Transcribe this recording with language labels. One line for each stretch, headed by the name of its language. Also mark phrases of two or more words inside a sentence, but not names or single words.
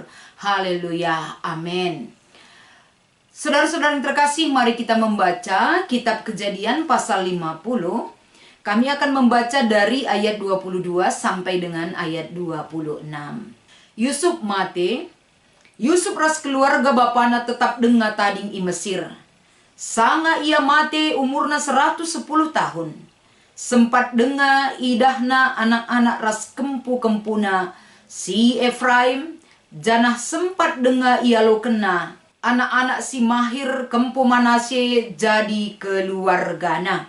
Indonesian: Haleluya, amin. Saudara-saudara yang terkasih, mari kita membaca kitab Kejadian pasal 50. Kami akan membaca dari ayat 22 sampai dengan ayat 26.
Batak Karo: Yusuf mati. Yusuf ras keluarga bapana tetap denga tading i Mesir. Sanga ia mati umurna 110 tahun. Sempat denga idahna anak-anak ras kempu-kempuna si Efraim. Janah sempat denga ia lo kena anak-anak si Mahir kempu Manasye jadi keluargana.